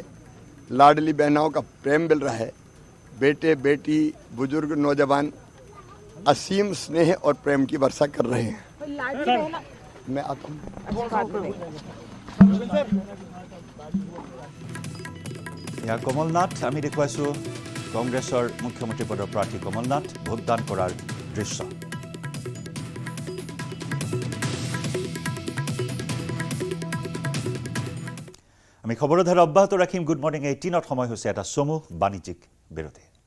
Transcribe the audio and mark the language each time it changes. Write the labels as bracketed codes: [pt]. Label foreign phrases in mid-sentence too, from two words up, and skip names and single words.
[hi] लाडली बहनाओं का प्रेम मिल रहा है। बेटे बेटी बुजुर्ग नौजवान असीम स्नेह और प्रेम की वर्षा कर रहे हैं। मैं आता हूँ। [as] यहाँ कमलनाथ আমি দেখুৱাইছোঁ কংগ্ৰেছৰ মুখ্যমন্ত্ৰী পদৰ প্ৰাৰ্থী কমলনাথ ভোটদান কৰাৰ দৃশ্য। আমি খবৰৰ ধাৰা অব্যাহত ৰাখিম। গুড মৰ্ণিং 18ত সময় হৈছে এটা চমু বাণিজ্যিক বিৰতি।